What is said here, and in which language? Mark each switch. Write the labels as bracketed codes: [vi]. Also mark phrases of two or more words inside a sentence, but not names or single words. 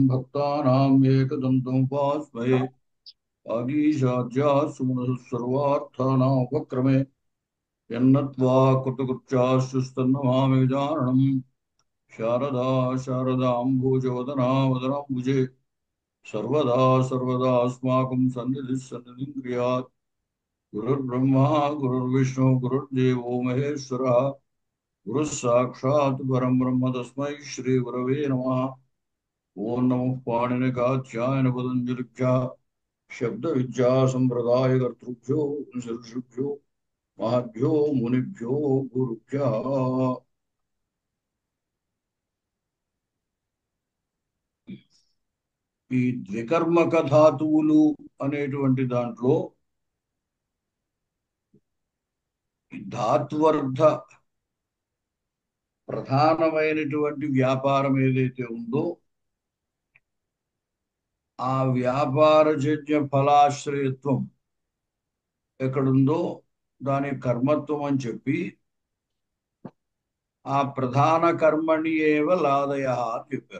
[sa] भक्तानां एकदन्तं उपास्महे आगीशाद्यात् सुमनसः सर्वार्थानां उपक्रमे यन्नत्वा कृतकृत्याश्चस्तन्नमामि गजाननम् शारदा शारदाम्बुजवदना वदनाम्बुजे सर्वदा सर्वदा अस्माकं सन्निधिः सन्निधिं क्रियात् गुरुर्ब्रह्मा गुरुर्विष्णु गुरुर्देवो महेश्वरः गुरुः साक्षात् परं ब्रह्म तस्मै श्री गुरवे नमः। ओम नमः पाणिनिकाध्यायन पतञ्जलिभ्यः शब्द विद्या संप्रदाय कर्तृभ्यो ऋषिभ्यो महद्भ्यो मुनिभ्यो गुरुभ्यः। [te] ఈ ద్వికర్మక ధాతువులు అనేటువంటి దాంట్లో ధాత్వర్థ ప్రధానమైనటువంటి వ్యాపారం ఏదైతే ఉందో ఆ వ్యాపారజన్య ఫలాశ్రయత్వం ఎక్కడుందో దాని కర్మత్వం అని చెప్పి ఆ [sa] ప్రధాన కర్మణి ఏవ లాదయ [te] అని చెప్పారు.